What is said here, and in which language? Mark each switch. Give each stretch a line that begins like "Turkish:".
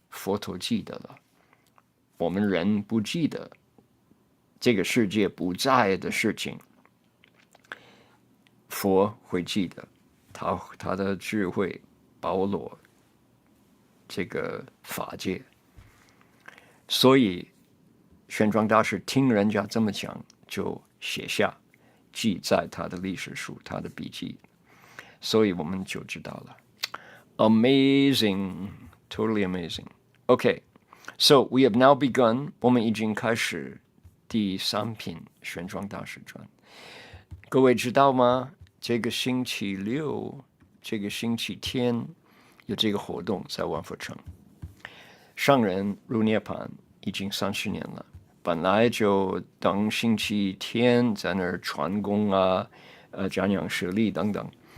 Chinese: 佛陀记得了，我们人不记得这个世界不在的事情，佛会记得，他的智慧包罗这个法界，所以玄奘大师听人家这么讲，就写下，记在他的历史书、他的笔记，所以我们就知道了。
English: Amazing, totally amazing. Okay, so we have now begun.
Chinese: 我们已经开始第3品玄奘大师传。各位知道吗？这个星期六，这个星期天有这个活动在万佛城。上人入涅槃已经30年了，本来就等星期天在那儿传功讲讲舍利等等。